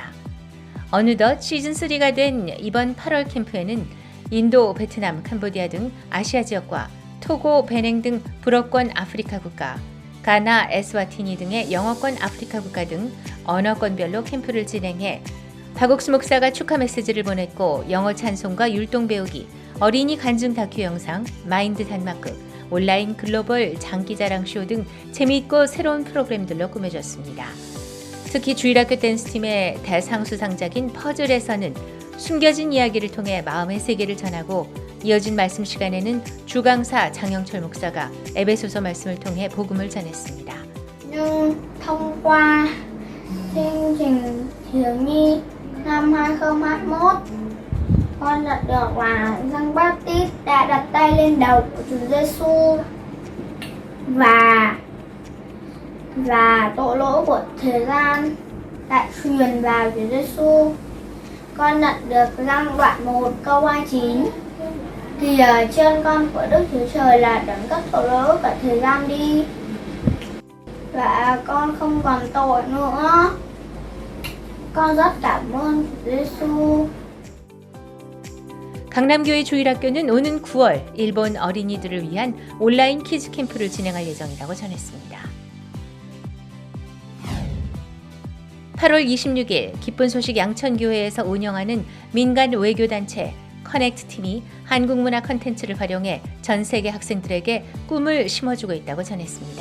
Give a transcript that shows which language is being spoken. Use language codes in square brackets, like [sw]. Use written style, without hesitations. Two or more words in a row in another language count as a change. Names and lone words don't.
[ko] 어느덧 시즌3가 된 이번 8월 캠프에는 인도, 베트남, 캄보디아 등 아시아 지역과 토고, 베냉 등 불어권 아프리카 국가, 가나, 에스와티니 등의 영어권 아프리카 국가 등 언어권별로 캠프를 진행해 박옥수 목사가 축하 메시지를 보냈고, 영어 찬송과 율동 배우기, 어린이 간증 다큐 영상, 마인드 단막극, 온라인 글로벌 장기자랑 쇼 등 재미있고 새로운 프로그램들로 꾸며졌습니다. 특히 주일학교 댄스팀의 대상 수상작인 퍼즐에서는 숨겨진 이야기를 통해 마음의 세계를 전하고, 이어진 말씀 시간에는 주강사 장영철 목사가 에베소서 말씀을 통해 복음을 전했습니다. [vi] thông qua chương trình thiếu nhi năm 2021, con nhận được là Giăng Baptist đã đặt tay lên đầu của Chúa Giêsu và tội lỗi của thế gian đã truyền vào Chúa Giêsu. Con nhận được Giăng đoạn 1 câu 29. Thì ở trên con của Đức Chúa Trời là đấng cất tội lỗi cả thời gian đi, và con không còn tội nữa. Con rất cảm ơn Chúa Giêsu. [ko] 강남교회 주일학교는 오는 9월 일본 어린이들을 위한 온라인 키즈 캠프를 진행할 예정이라고 전했습니다. 8월 26일 기쁜 소식 양천교회에서 운영하는 민간 외교단체 커넥트 팀이 한국문화 콘텐츠를 활용해 전 세계 학생들에게 꿈을 심어주고 있다고 전했습니다.